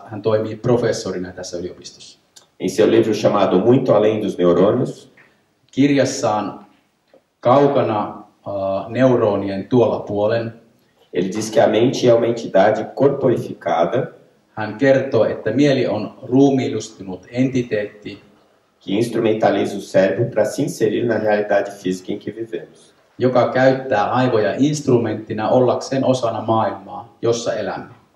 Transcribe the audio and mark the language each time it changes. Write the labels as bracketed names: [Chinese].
[Finnish] Hän toimii professorina tässä yliopistossa. [Portuguese] Em seu livro chamado Muito Além dos Neurônios, [Finnish] Kirjassaan Kaukana neuronien tuolla puolen [Portuguese] ele diz que a mente é uma entidade corporificada [Finnish] hän kertoo, että mieli on ruumiillistunut entiteetti, [Portuguese] que instrumentaliza o cérebro para se inserir na realidade física em que vivemos. [Finnish] joka käyttää aivoja instrumenttina ollakseen osana maailmaa, jossa elämme.